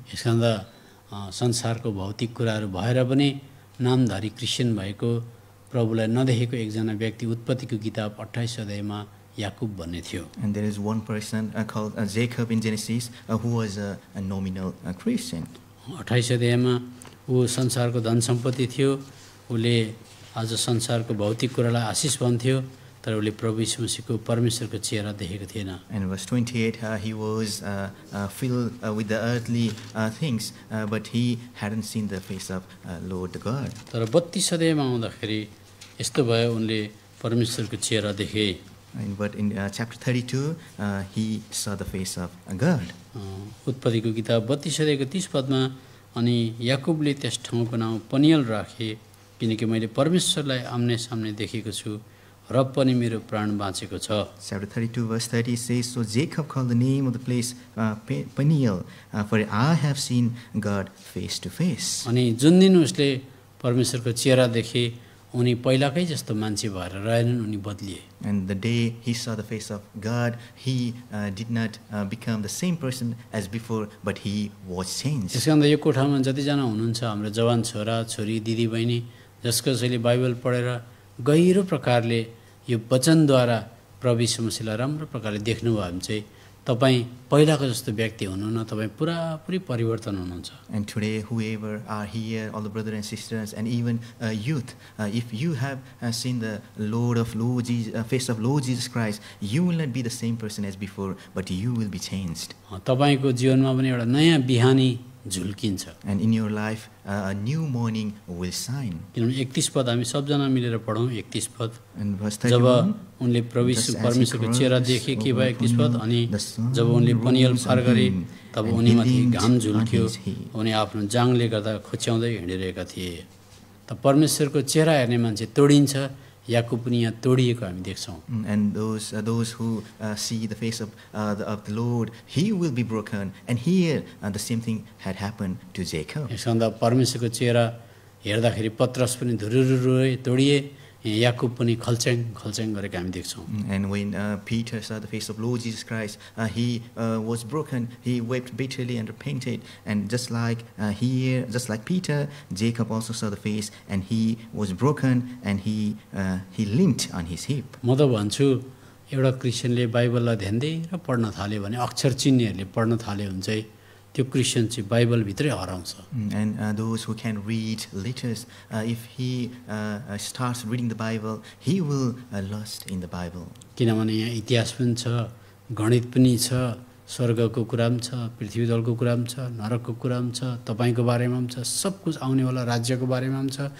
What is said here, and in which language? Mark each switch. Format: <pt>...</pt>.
<ne>यसकारण संसारको भौतिक कुराहरू भएर पनि नामधारी क्रिस्चियन भएको प्रभुलाई नदेखेको एकजना व्यक्ति उत्पत्तिको किताब 28 अध्यायमा याकुब भन्ने थियो।</ne> <en>And there is one person called Jacob in Genesis who was a nominal Christian.</en> <ne>28 अध्यायमा ऊ संसारको धन सम्पत्ति थियो, उसले आज संसारको भौतिक कुरालाई आशिष भन्थ्यो, तर उसले प्रभु यीशु मसीहको परमेश्वरको चेहरा देखेको थिएन।</ne> <en>And verse 28, he was filled with the earthly things, but he hadn't seen the face of Lord God.</en> <ne>तर 32 अध्यायमा आउँदाखेरि यस्तो भयो, उनले परमेश्वरको चेहरा देखे।</ne> <en>But in chapter 32, he saw the face of God.</en> <ne>उत्पत्तिको किताब 32 अध्यायको 30 पदमा अनि याकुबले त्यस ठाउँको नाम पनियल राखे, किनकि मैले परमेश्वरलाई आम्ने सामने देखेको छु र पनि मेरो प्राण बाँचेको छ।</ne> <en>Chapter 32 verse 30 says, So Jacob called the name of the place Peniel, for I have seen God face to face.</en> <ne>अनि जुन दिन उसले परमेश्वरको चेहरा देखे, उनी पहिलाकै जस्तो मान्छे भएर रहेनन्, उनी बदलिए।</ne> <en>And the day he saw the face of God, he did not become the same person as before, but he was changed.</en> <ne>यसकारण यो कोठामा जतिजना हुनुहुन्छ हाम्रो जवान छोरा छोरी दिदी बहिनी जसकसैले बाइबल पढेर गहिरो प्रकारले यो वचनद्वारा प्रभु यीशु मसीहलाई राम्रो प्रकारले देख्नुभयो भने चाहिँ तपाईँ पहिलाको जस्तो व्यक्ति हुनुहुन्न, तपाईँ पुरापुरी परिवर्तन हुनुहुन्छ।</ne> <en>And today, whoever are here, all the brothers and sisters, and even youth, if you have seen the face of Lord Jesus Christ, you will not be the same person as before, but you will be changed.</en> <ne>तपाईको जीवनमा पनि एउटा नयाँ बिहानी झुल्किन्छ।</ne> <en>And in your life, a new morning will shine.</en> <ne>किनभने 31 पद हामी सबजना मिलेर पढौँ। 31 पद,</ne> <en>And verse</en> <ne>जब 31, उनले परमेश्वरको चेहरा देखे के भयो। 31 पद, अनि जब उनले पनियल पार गरे तब उनीमाथि घाम झुल्क्यो, उनी आफ्नो जाङले गर्दा खोच्याउँदै हिँडिरहेका थिए। त परमेश्वरको चेहरा हेर्ने मान्छे तोडिन्छ, याकुब पनि यहाँ तोडिएको हामी देख्छौँ।</ne> <en>And those who see the face of the Lord, he will be broken. And here the same thing had happened to Jacob.</en> <ne>यसभन्दा परमेश्वरको चेहरा हेर्दाखेरि पत्रस पनि धुरुरुरु तोडिए, याकुब पनि खल्च्याङ गरेको हामी देख्छौँ।</ne> <en>And when Peter saw the face of Lord Jesus Christ, he was broken. He wept bitterly and repented. And just like Peter, Jacob also saw the face, and he was broken, and he limped on his hip.</en> <ne>म त भन्छु एउटा क्रिस्चियनले बाइबललाई ध्यान दिएर पढ्न थाल्यो भने, अक्षर चिन्नेहरूले पढ्न थाल्यो भने चाहिँ त्यो क्रिस्चियन चाहिँ बाइबलभित्रै हराउँछ।</ne> <en>And those who can read letters, if he starts reading the Bible, he will lost in the Bible.</en> <ne>किनभने यहाँ इतिहास पनि छ, गणित पनि छ, स्वर्गको कुरा पनि छ, पृथ्वी तलको कुरा पनि छ, नरकको कुरा पनि छ, तपाईँको बारेमा पनि छ, सब कुछ आउनेवाला राज्यको बारेमा पनि छ।</ne>